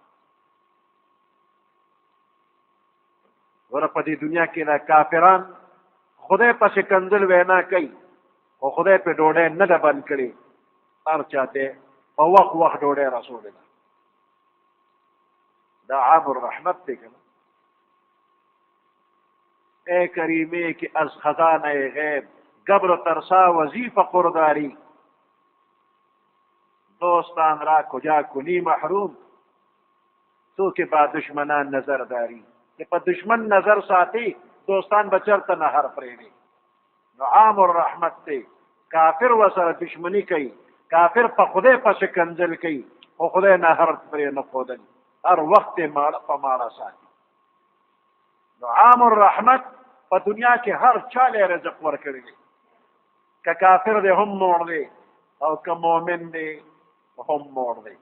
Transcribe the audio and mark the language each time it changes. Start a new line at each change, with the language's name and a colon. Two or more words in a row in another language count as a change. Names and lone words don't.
Pashto: ور په دې دنیا کې دا کافران خدای پسې کنځل وینا کوي او خدای په ډوډۍ نه ده بند کړي هر چاته په وخت ډوډۍ رسول ده دا عام الرحمت دی کنه
Persian: اے کریمه کی از خزانه غیب گبر ترسا وظیفه قرداری دوستان را کجا کنی محروم تو که با دشمنان نظر داری
Pashto: چې په دشمن نظر ساتي دوستان به چرته نهر پرېږدي. نو عام الرحمت دی. کافر ورسره دشمني کوي، کافر په خدای پسې کنځل کوي، خو خدای نهر پرې نه ښودل، هر وخت یې ماړه په ماړه ساتي. نو عام الرحمت په دنیا کې هر چا له رزق ورکړی دی، که کافر دی هم موړ دی او که مؤمن دی هم موړ دی.